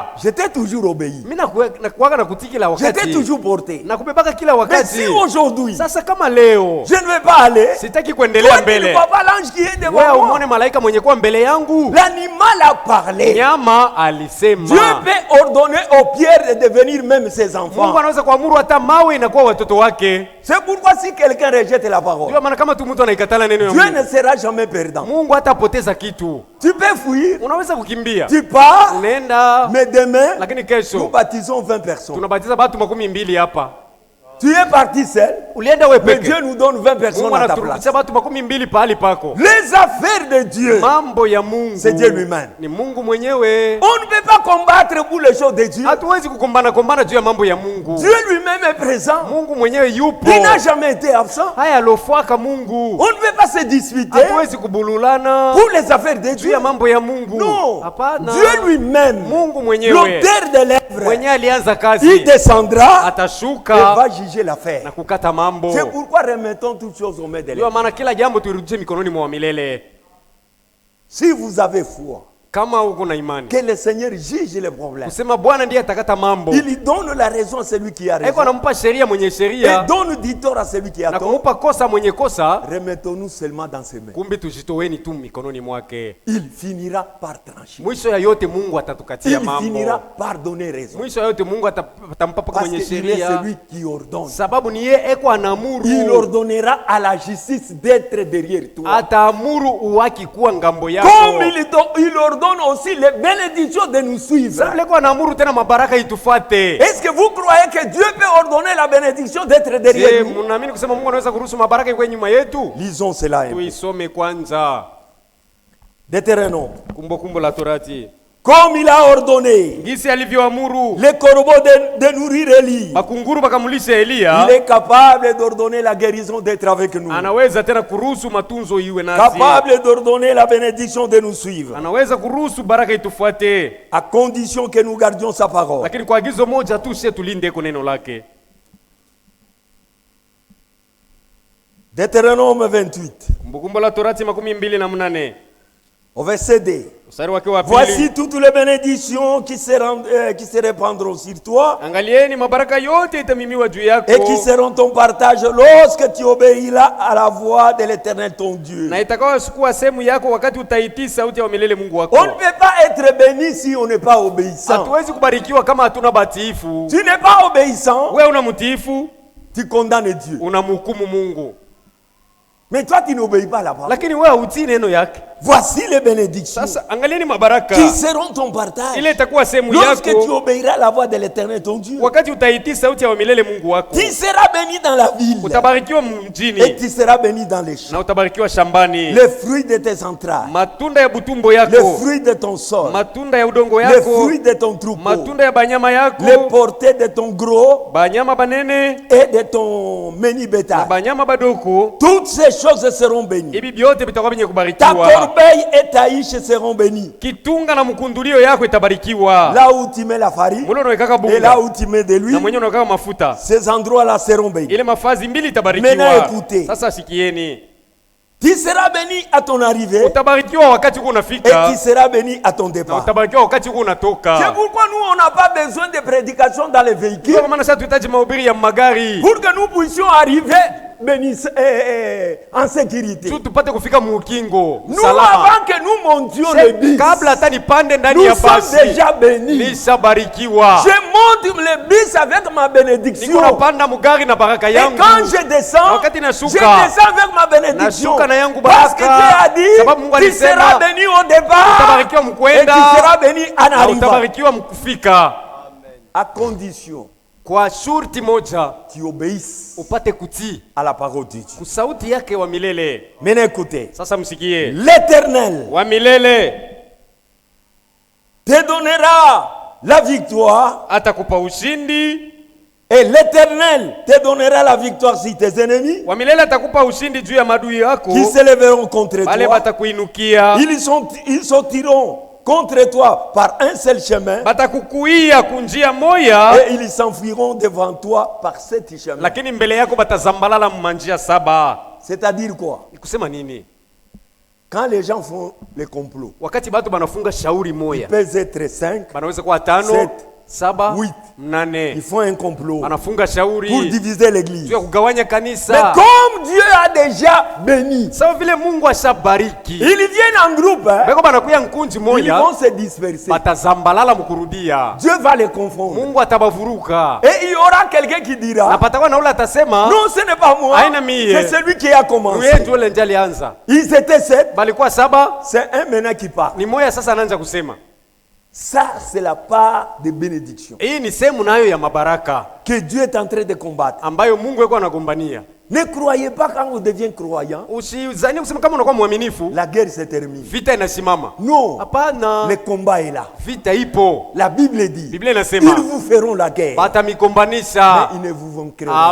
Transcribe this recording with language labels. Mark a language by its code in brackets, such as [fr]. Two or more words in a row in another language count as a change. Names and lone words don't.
[fr] je t'ai toujours obéi. [sw] mimi nakuaga na kutii kila [fr] Je t'ai [sw] wakati [fr] toujours porté. [sw] na kubebaka kila [fr] Mais [sw] wakati. [fr] si aujourd'hui, [sw] Sasa kama leo [fr] je ne vais pas aller, [sw] sitaki [fr] toi [sw] kuendelea [fr] tu ne [sw] mbele, [fr] vois pas l'ange qui est [sw] wewe [fr] devant moi. [sw] umwone malaika mwenye kuwa mbele yangu. [fr] L'animal a parlé. [sw] Nyama [fr] Dieu [sw] alisema, [fr] peut ordonner aux pierres de devenir même ses enfants. [sw] Mungu anaweza kuamuru hata mawe inakuwa watoto wake. [fr] C'est pourquoi si quelqu'un rejette la parole, [sw] Ndio maana kama tu mtu anaikatala neno ya [fr] Dieu [sw] Mungu, [fr] ne sera jamais perdant. [sw] Mungu hatapoteza kitu. [fr] Tu peux fuir, [sw] Unaweza kukimbia, [fr] tu pars, [sw] unaenda, [fr] mais demain, [sw] lakini [fr] nous [sw] kesho [fr] baptisons 20 personnes. [sw] tunabatiza watu 12 hapa. [fr] Tu es parti seul, [sw] Ulienda wewe [fr] mais [sw] peke. [fr] Dieu nous donne 20 personnes [sw] Mungu [fr] à ta place. [sw] anaturudisha watu 20 pahali pako. [fr] Les affaires de Dieu, [sw] Mambo ya Mungu. [fr] c'est Dieu lui-même. [sw] Ni Mungu mwenyewe. [fr] On ne peut pas combattre pour les choses de Dieu. [sw] Hatuwezi kukombana juu ya mambo ya Mungu. [fr] Dieu lui-même est présent. [sw] Mungu mwenyewe yupo. [fr] Il n'a jamais été absent. [sw] Haya alofuaka Mungu. [fr] On ne peut pas se disputer [sw] Hatuwezi kubululana [fr] pour les affaires de [sw] juu [fr] Dieu. [sw] ya mambo ya Mungu. [fr] Non. [sw] Hapana. [fr] Dieu lui-même, [sw] Mungu mwenyewe. [fr] l'auteur de l'œuvre, [sw] Mwenyewe alianza [fr] il [sw] kazi. [fr] descendra et [sw] Atashuka [fr] va juger l'affaire. [sw] na kukata mambo. [fr] C'est pourquoi remettons toutes choses aux mains de [sw] Ndio [fr] l'Éternel. [sw] maana kila jambo tuirudishe mikononi mwa milele. [fr] Si vous avez foi, [sw] Kama uko na imani. [fr] que le Seigneur juge les problèmes. [sw] Kusema Bwana ndiye atakata mambo. [fr] Il donne la raison à celui qui a [sw] Eko [fr] raison. [sw] anampa sheria mwenye [fr] Et [sw] sheria [fr] donne du tort à celui qui a [sw] na [fr] tort. [sw] kumupa kosa mwenye kosa. [fr] Remettons-nous seulement dans ses mains. [sw] Kumbe tujitoweni tu mikononi mwake. [fr] Il finira par trancher. [sw] Mwisho ya yote Mungu atatukatia [fr] Il finira [sw] mambo. [fr] par donner raison. [sw] Mwisho ya yote Mungu atampa paka [fr] Parce [sw] mwenye [fr] qu'il est [sw] sheria. [fr] celui qui ordonne. [sw] Sababu ni yeye eko anamuru. [fr] Il ordonnera à la justice d'être derrière toi. [sw] Ataamuru uwaki kuwa ngambo yako. [fr] Comme il ordonne aussi les bénédictions de nous suivre. [sw] Sababu leko anaamuru tena mabaraka itufuate. [fr] Est-ce que vous croyez que Dieu peut ordonner la bénédiction d'être [sw] Je, [fr] derrière nous? [sw] mnaamini kusema Mungu anaweza kuruhusu mabaraka iwe nyuma yetu? [fr] Lisons cela un peu. [sw] Tuisome kwanza [fr] Deutéronome. [sw] Kumbukumbu la Torati. [fr] Comme il a ordonné [sw] Ngisi alivyoamuru [fr] les corbeaux de nourrir Élie, [sw] makunguru bakamulisha Elia, [fr] il est capable d'ordonner la guérison d'être avec nous. [sw] anaweza tena kuruhusu matunzo iwe nasi. [fr] Capable d'ordonner la bénédiction de nous suivre. [sw] Anaweza kuruhusu baraka itufuate, [fr] À condition que nous gardions sa parole. [sw] lakini kwa agizo moja tu, sisi tulinde kwa neno lake. [fr] Deutéronome 28, [sw] Kumbukumbu la Torati 28 [fr] au verset 2. [sw] mstari wake wa [fr] Voici [sw] pili. [fr] toutes les bénédictions qui se répandront sur toi [sw] Angalieni mabaraka yote itamimiwa juu yako [fr] et qui seront ton partage lorsque tu obéiras à la voix de l'Éternel ton Dieu. [sw] na itakayokuwa sehemu yako wakati utaitii sauti ya milele Mungu wako. [fr] On ne peut pas être béni si on n'est pas obéissant. [sw] Hatuwezi kubarikiwa kama hatuna batiifu. [fr] Tu n'es pas obéissant, [sw] Wewe una mtiifu, [fr] tu condamnes Dieu. [sw] unamhukumu Mungu. [fr] Mais toi, tu n'obéis pas à la parole. [sw] Lakini wewe hutii neno yake. [fr] Voici les bénédictions [sw] Sasa angalieni mabaraka [fr] qui seront ton partage [sw] ile itakuwa sehemu [fr] lorsque tu [sw] yako [fr] obéiras à la voix de l'Éternel ton Dieu. [sw] wakati utaitii sauti ya milele Mungu wako. [fr] Tu seras béni dans la ville [sw] Utabarikiwa [fr] et [sw] mjini [fr] tu seras béni dans les champs. [sw] na utabarikiwa shambani. [fr] Les fruits de tes entrailles, [sw] Matunda ya butumbo [fr] les [sw] yako, [fr] fruits de ton sol, [sw] matunda ya udongo [fr] les [sw] yako, [fr] fruits de ton troupeau, [sw] matunda ya banyama [fr] les [sw] yako, [fr] portées de ton gros [sw] banyama banene [fr] et de ton menu [sw] na [fr] bétail. [sw] banyama badoko. [fr] Toutes ces choses seront bénies. [sw] Hivi vyote vitakuwa vyenye [fr] Ta [sw] kubarikiwa. [fr] corbeille et ta hiche seront bénies. [sw] Kitunga na mkundulio yako itabarikiwa. [fr] Là où tu mets la farine [sw] Mule unawekaka [fr] et là [sw] bunga [fr] où tu mets de [sw] na [fr] l'huile, [sw] mwenye unawekaka mafuta, [fr] ces endroits-là seront bénis. [sw] ile mafazi mbili [fr] Maintenant, [sw] itabarikiwa. [fr] écoutez. [sw] Sasa sikieni, [fr] Tu seras béni à ton arrivée [sw] utabarikiwa wakati uko [fr] et [sw] unafika [fr] tu seras béni à ton [sw] na [fr] départ. [sw] utabarikiwa wakati uko [fr] C'est [sw] unatoka. [fr] pourquoi nous, on n'a pas besoin de prédication dans les véhicules [sw] Kwa maana sasa tuhitaji mahubiri ya magari [fr] pour que nous puissions arriver bénis, en sécurité. [sw] tu tupate kufika muukingo [fr] Nous, [sw] salama. [fr] avant que nous montions le bus, [sw] Kabla hata nipande ndani [fr] nous [sw] ya [fr] sommes [sw] basi [fr] déjà bénis. [sw] nishabarikiwa. [fr] Je monte le bus avec ma bénédiction. [sw] Niko napanda mugari na baraka [fr] Et [sw] yangu. [fr] quand je descends, [sw] Wakati [fr] je [sw] nashuka, [fr] descends avec ma bénédiction. [sw] nashuka na yangu [fr] Parce que [sw] baraka. [fr] Dieu a dit, [sw] Sababu Mungu [fr] tu [sw] alisema, [fr] seras béni au départ [sw] utabarikiwa [fr] et [sw] mkwenda [fr] tu seras béni en [sw] na [fr] arrivant. [sw] utabarikiwa mkufika, [fr] À condition [sw] kwa shurti moja, [fr] que tu obéisses [sw] upate kutii [fr] à la parole de Dieu. [sw] kusauti yake wa milele. [fr] Maintenant écoutez, [sw] Sasa msikie, [fr] l'Éternel [sw] wa milele [fr] te donnera la victoire [sw] atakupa ushindi, [fr] et l'Éternel te donnera la victoire sur tes ennemis [sw] wa milele atakupa ushindi juu ya madui yako [fr] qui s'élèveront contre [sw] wale [fr] toi. [sw] batakuinukia, [fr] Ils sortiront contre toi par un seul chemin [sw] batakukuia kunjia moya, [fr] et ils s'enfuiront devant toi par sept chemins. [sw] lakini mbele yako batazambalala mmanjia saba. [fr] C'est-à-dire quoi? [sw] Ni kusema nini? [fr] Quand les gens font les complots, [sw] Wakati batu banafunga shauri [fr] ils [sw] moya, [fr] peuvent être 5, [sw] banaweza kuwa 5, [fr] Sept, [sw] 7, [fr] huit. [sw] 8, [fr] ils font un complot [sw] banafunga [fr] pour [sw] shauri [fr] diviser l'église. [sw] juu ya kugawanya [fr] Mais [sw] kanisa. [fr] comme Dieu a déjà béni, [sw] Sawa vile Mungu ashabariki, [fr] ils viennent en groupe, hein, [sw] beko banakuya nkunji [fr] ils [sw] moya, [fr] vont se disperser. [sw] batazambalala mkurudia, [fr] Dieu va les confondre. [sw] Mungu atabavuruka, [fr] Et il y aura quelqu'un qui [sw] na [fr] dira, [sw] patakuwa na ule atasema [fr] non, ce n'est pas moi, [sw] Aina mie. [fr] c'est celui qui a [sw] yeye [fr] commencé. [sw] ndio ule ndiye alianza. [fr] Ils étaient 7, [sw] Balikuwa 7, [fr] c'est un maintenant qui part. [sw] ni moya sasa anaanza kusema. [fr] Ça, c'est la part de bénédiction [sw] Hii ni sehemu nayo ya mabaraka [fr] que Dieu est en train de combattre. [sw] ambayo Mungu yuko anagombania. [fr] Ne croyez pas quand on devient croyant, [sw] Usizani kusema kama unakuwa mwaminifu [fr] la guerre se termine. [sw] vita inasimama. [fr] Non, [sw] Hapana. [fr] le combat est là. [sw] Vita ipo. [fr] La Bible dit, [sw] Biblia inasema [fr] ils vous feront la guerre, [sw] batamigombanisha. [fr] mais ils ne vous vaincront pas.